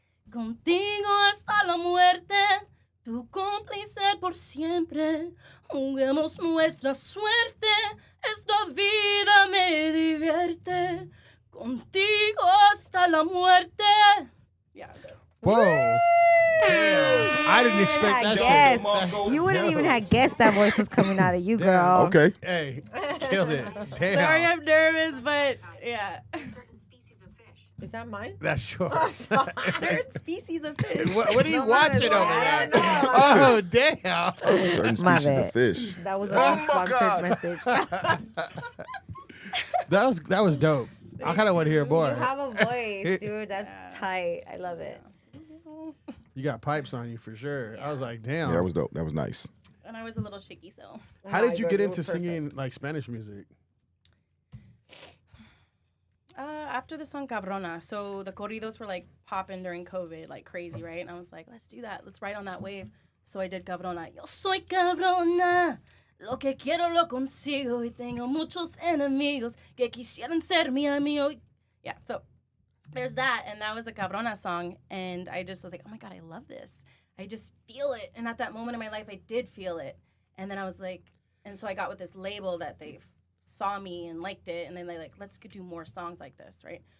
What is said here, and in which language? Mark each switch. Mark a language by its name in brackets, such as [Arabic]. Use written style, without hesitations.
[Spanish] Contigo hasta la muerte, tu cómplice por siempre. Juguemos nuestra suerte, esta vida me divierte. Contigo hasta la muerte. [English] Yeah, good. Whoa. Damn. I didn't expect that Yes. shit. You wouldn't even have guessed that voice was coming out of you, girl. Okay. Hey, killed it. Damn. Sorry, I'm nervous, but yeah. Is that mine? That's yours. Certain species of fish. What are you watching over I there? don't know. Oh, damn. Certain My species bad. of fish. That was a sponsored message. That was dope. I kind of want to hear more. You have a voice, dude. That's tight. I love it. You got pipes on you for sure. I was like, damn. Yeah, that was dope. That was nice. And I was a little shaky, so. How did you get into singing like Spanish music? After the song Cabrona, so the corridos were like popping during COVID like crazy, right? And I was like, let's do that. Let's ride on that wave. So I did Cabrona. [Spanish] Yo soy cabrona, lo que quiero lo consigo y tengo muchos enemigos que quisieran ser mi amigo. [English] Yeah, so there's that, and that was the Cabrona song, and I just was like, oh my God, I love this. I just feel it, and at that moment in my life, I did feel it, and then I was like, and so I got with this label that they saw me and liked it, and then they like, let's do more songs like this, right?